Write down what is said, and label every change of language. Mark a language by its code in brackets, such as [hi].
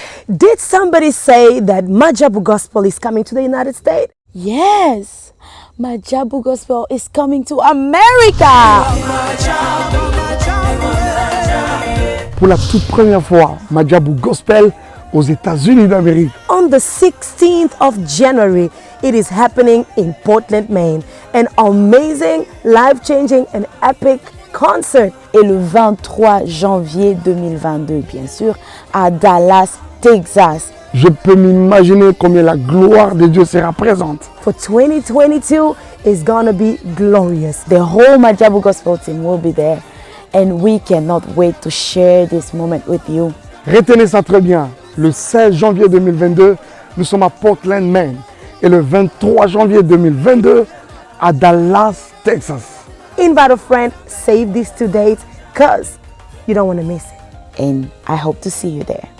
[en] Did somebody say that Majabu Gospel is coming to the United States? Yes, Majabu Gospel is coming to America. [fr] Pour la toute première fois, Majabu Gospel aux États-Unis d'Amérique. [en] On the 16th of January, it is happening in Portland, Maine. An amazing, life-changing and epic concert. [fr] Et le 23 janvier 2022, bien sûr, à Dallas, Texas. Je peux m'imaginer combien la gloire de Dieu sera présente. [en] For 2022, it's gonna be glorious. The whole Majabu Gospel team will be there. And we cannot wait to share this moment with you. [fr] Retenez ça très bien. Le 16 janvier 2022, nous sommes à Portland, Maine. Et le 23 janvier 2022, à Dallas, Texas. [en] Invite a friend, save these 2 dates, because you don't want to miss it. And I hope to see you there.